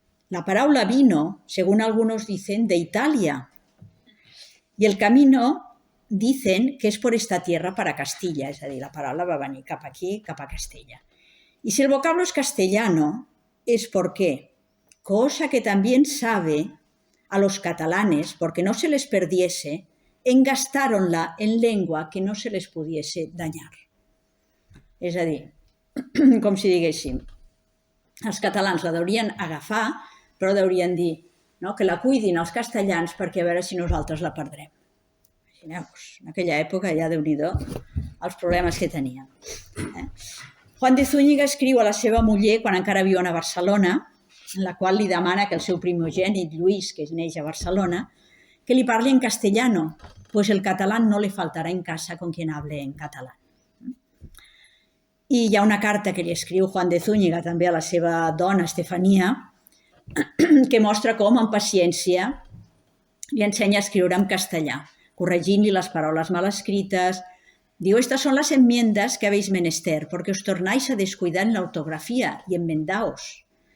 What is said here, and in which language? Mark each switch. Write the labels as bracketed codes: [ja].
[ca] La paraula [es] vino, según algunos dicen, de Italia. Y el camino dicen que es por esta tierra para Castilla. [ca] És a dir, la paraula va venir cap aquí, cap a Castella. [es] Y si el vocablo es castellano, es porque, cosa que también sabe, a los catalanes, porque no se les perdiese, engastáronla en lengua que no se les pudiese dañar. [ca] És a dir, com si diguéssim, els catalans la deurien agafar, però deurien dir que la cuidin els castellans perquè a veure si nosaltres la perdrem. Imagineu-vos, en aquella època ja Déu-n'hi-do els problemes que tenien. Juan de Zúñiga escriu a la seva muller quan encara viuen a Barcelona, en la qual li demana que el seu primogènit, Lluís, que neix a Barcelona, que li parli en [es] castellano, pues el catalán no le faltará en casa con quien hable en catalán. [ca] I hi ha una carta que li escriu Juan de Zúñiga també a la seva dona, Estefanía, que mostra com, amb paciència, li ensenya a escriure en castellà, corregint-li les paraules mal escrites. Diu, [es] estas son las enmiendas que habéis menester, porque os tornáis a descuidar en la ortografía y enmendaos.